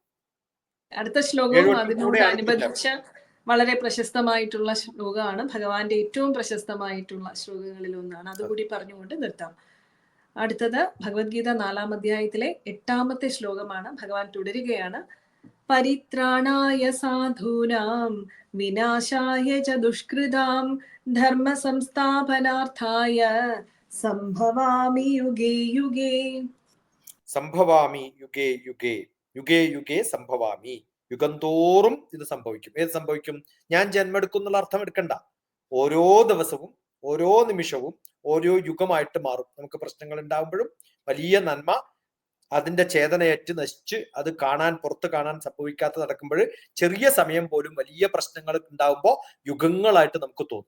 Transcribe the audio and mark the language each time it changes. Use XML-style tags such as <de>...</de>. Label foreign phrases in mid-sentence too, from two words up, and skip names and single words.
<ml>അടുത്ത ശ്ലോകവും അതിനോട് അനുബന്ധിച്ച വളരെ പ്രശസ്തമായിട്ടുള്ള ശ്ലോകമാണ്, ഭഗവാന്റെ ഏറ്റവും പ്രശസ്തമായിട്ടുള്ള ശ്ലോകങ്ങളിൽ ഒന്നാണ്. അതുകൂടി പറഞ്ഞുകൊണ്ട് നിർത്താം. അടുത്തത് ഭഗവത്ഗീത 4-ാം അധ്യായത്തിലെ 8-ാമത്തെ ശ്ലോകമാണ്. ഭഗവാൻ തുടരുകയാണ്.</ml> <sa>പരിത്രാണായ സാധൂനാം വിനാശായ ച ദുഷ്കൃതാം ധർമ്മ സംസ്ഥാപനാർത്ഥായ സംഭവാമി യുഗേ യുഗേ. സംഭവാമി യുഗേ യുഗേ, യുഗേ യുഗേ സംഭവാമി.</sa> <ml>യുഗം തോറും ഇത് സംഭവിക്കും. ഏത് സംഭവിക്കും? ഞാൻ ജന്മെടുക്കുന്നുള്ള അർത്ഥം എടുക്കണ്ട. ഓരോ ദിവസവും, ഓരോ നിമിഷവും ഓരോ യുഗമായിട്ട് മാറും. നമുക്ക് പ്രശ്നങ്ങൾ ഉണ്ടാകുമ്പോഴും വലിയ നന്മ അതിന്റെ ചേതനയേറ്റ് നശിച്ച് അത് പുറത്ത് കാണാൻ സംഭവിക്കാത്ത നടക്കുമ്പോൾ ചെറിയ സമയം പോലും വലിയ പ്രശ്നങ്ങൾ ഉണ്ടാവുമ്പോൾ യുഗങ്ങളായിട്ട് നമുക്ക് തോന്നും.</ml>